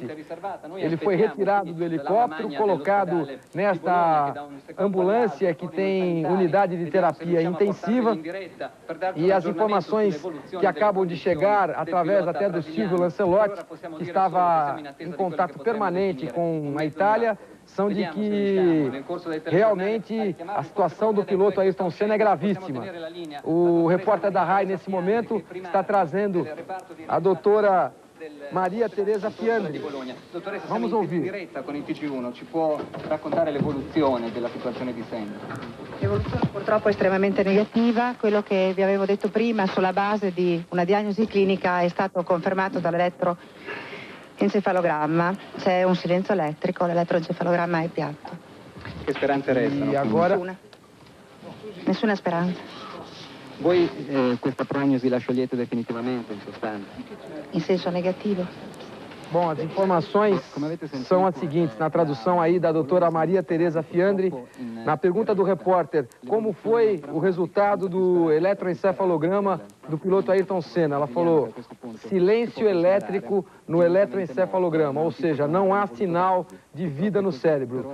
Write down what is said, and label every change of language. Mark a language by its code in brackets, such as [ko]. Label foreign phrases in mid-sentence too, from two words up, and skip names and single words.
[pt] Ele foi retirado do helicóptero, colocado nesta ambulância que tem unidade de terapia intensiva, e as informações que acabam de chegar através até do Silvio Lancelotti, que estava em contato permanente com a Itália, são de que realmente a situação do piloto Ayrton Senna é gravíssima. O repórter da RAI, nesse momento, está trazendo a doutora Maria Teresa Fiandri. Vamos ouvir. [it] Ci può raccontare l'evoluzione della situazione di Senna? L'evoluzione purtroppo è estremamente negativa. Quello che vi avevo detto prima sulla base di una diagnosi clinica è stato confermato dall'elettroencefalogramma. C'è un silenzio elettrico, l'elettroencefalogramma è piatto. Che speranze restano? [pt] E agora? [it] Nessuna speranza. Voi questa prognosi la sciogliete definitivamente, in sostanza? In senso negativo. [pt] Bom, as informações são as seguintes, na tradução aí da doutora Maria Teresa Fiandri, na pergunta do repórter, como foi o resultado do eletroencefalograma do piloto Ayrton Senna? Ela falou, silêncio elétrico no eletroencefalograma, ou seja, não há sinal de vida no cérebro.